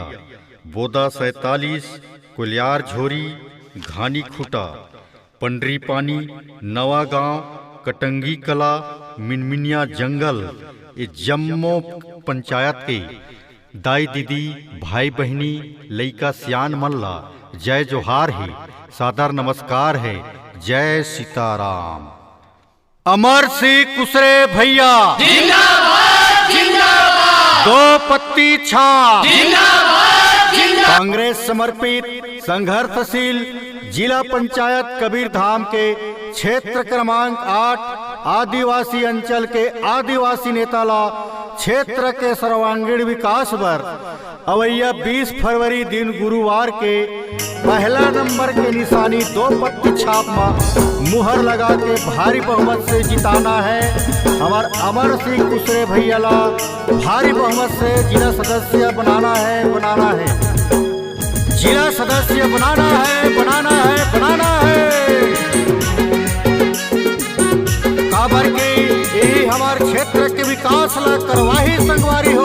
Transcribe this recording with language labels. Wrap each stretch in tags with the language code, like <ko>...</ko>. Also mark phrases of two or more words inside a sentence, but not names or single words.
<hne>बोदा 47, कुलियार झोरी, घानी खुटा, पंडरी पानी, नवा गांव, कटंगी कला, मिनमिनिया जंगल, ये जम्मो पंचायत के दाई दीदी, भाई बहनी, लइका सियान मल्ला जय जोहार है, सादर नमस्कार है। जय सीताराम। अमर सिंह कुसरे भैया जिंदाबाद जिंदाबाद। 2 पत्ती छाप जिंदाबाद जिंदाबाद। कांग्रेस समर्पित संघर्षशील जिला पंचायत कबीरधाम के क्षेत्र क्रमांक 8 आदिवासी अंचल के आदिवासी नेताला क्षेत्र के सर्वांगीण विकास पर अवैया 20 फरवरी दिन गुरुवार के पहला नंबर के निशानी 2 पत्ती छाप में मुहर लगा के भारी बहुमत से जिताना है। हमार अमर सिंह कुसरे भैया ला भारी बहुमत से जिला सदस्य बनाना है जिला सदस्य बनाना है काबर के यही हमारे क्षेत्र के विकास ला करवाही संगवारी हो।</hne>